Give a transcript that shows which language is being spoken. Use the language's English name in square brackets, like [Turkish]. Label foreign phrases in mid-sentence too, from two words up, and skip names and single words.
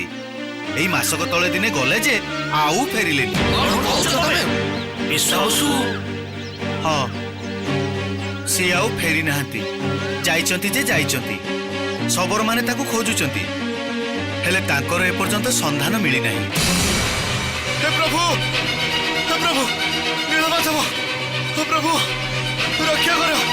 [Odia] ଏଇ ମାସକ ତଳେ ଦିନେ ଗଲେ ଯେ ଆଉ ଫେରିଲେନି। ବିଶ୍ୱାବସୁ? ହଁ, ସିଏ ଆଉ ଫେରି ନାହାନ୍ତି। ଯାଇଛନ୍ତି ଯେ ଯାଇଛନ୍ତି। ଶବରମାନେ ତାକୁ ଖୋଜୁଛନ୍ତି, ହେଲେ ତାଙ୍କର ଏପର୍ଯ୍ୟନ୍ତ ସନ୍ଧାନ ମିଳିନାହିଁ। [Hindi] हे प्रभु, हे प्रभु, नीलमाधव, हे प्रभु, रक्षा कर।